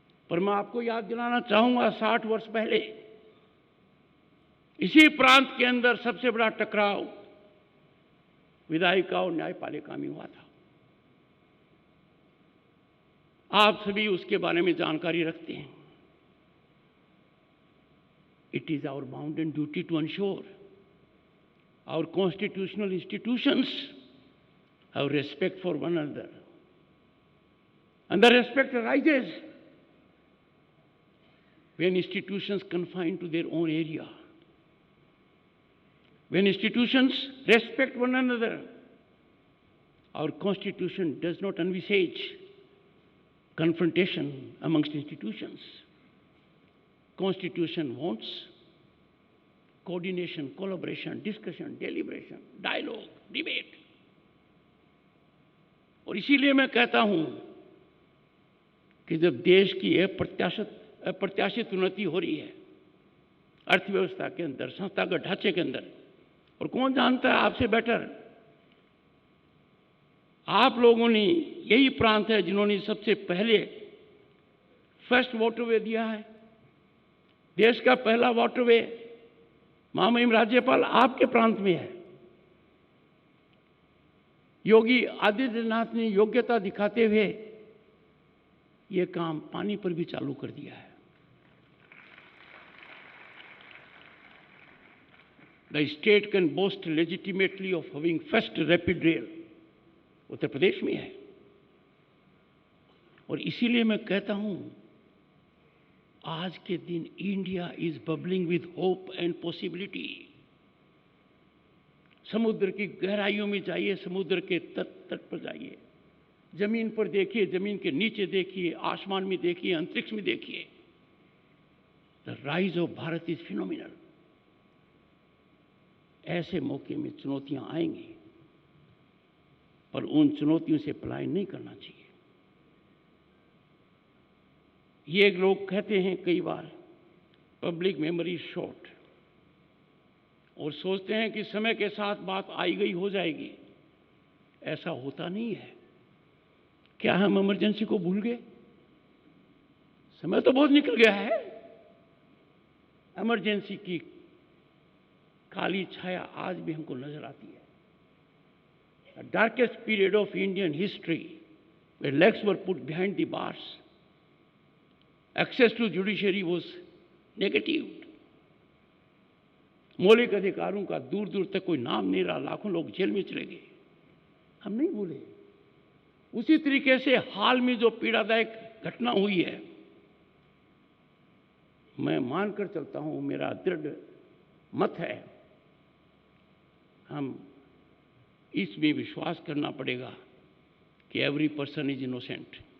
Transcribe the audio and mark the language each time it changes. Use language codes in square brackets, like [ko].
[hi] पर मैं आपको याद दिलाना चाहूंगा, 60 वर्ष पहले इसी प्रांत के अंदर सबसे बड़ा टकराव विधायिका और न्यायपालिका में हुआ था। आप सभी उसके बारे में जानकारी रखते हैं। [en] It is our bounden duty to ensure our constitutional institutions have respect for one another. And the respect arises when institutions confine to their own area. When institutions respect one another, our Constitution does not envisage confrontation amongst institutions. Constitution wants coordination, collaboration, discussion, deliberation, dialogue, debate. [hi] और इसीलिए मैं कहता हूं कि जब देश की अप्रत्याशित उन्नति हो रही है अर्थव्यवस्था के अंदर, संस्थागत ढांचे के अंदर, और कौन जानता है आपसे बेटर, आप लोगों ने, यही प्रांत है जिन्होंने सबसे पहले फर्स्ट वाटरवे दिया है। देश का पहला वाटरवे महामहिम राज्यपाल आपके प्रांत में है। योगी आदित्यनाथ ने योग्यता दिखाते हुए ये काम पानी पर भी चालू कर दिया है। [en] The state can boast legitimately of having first rapid rail, [hi] Uttar Pradesh में है। और इसीलिए मैं कहता हूं आज के दिन [en] India is bubbling with hope and possibility. [hi] समुद्र की गहराइयों में जाइए, समुद्र के तट पर जाइए, जमीन पर देखिए, जमीन के नीचे देखिए, आसमान में देखिए, अंतरिक्ष में देखिए। [en] The rise of Bharat is phenomenal. [hi] ऐसे मौके में चुनौतियां आएंगी, पर उन चुनौतियों से पलायन नहीं करना चाहिए। ये लोग कहते हैं कई बार [en] public memory short, [hi] और सोचते हैं कि समय के साथ बात आई गई हो जाएगी। ऐसा होता नहीं है। क्या हम इमरजेंसी को भूल गए? समय तो बहुत निकल गया है। इमरजेंसी की काली छाया आज भी हमको नजर आती है। [en] The darkest period of Indian history, where legs were put behind the bars, access to judiciary was negative. [hi] मौलिक अधिकारों का दूर दूर तक कोई नाम नहीं रहा, लाखों लोग जेल में चले गए। हम नहीं भूले। उसी तरीके से हाल में जो पीड़ादायक घटना हुई है, मैं मानकर चलता हूं, मेरा दृढ़ मत है, हम इसमें विश्वास करना पड़ेगा कि [en] Every person is innocent.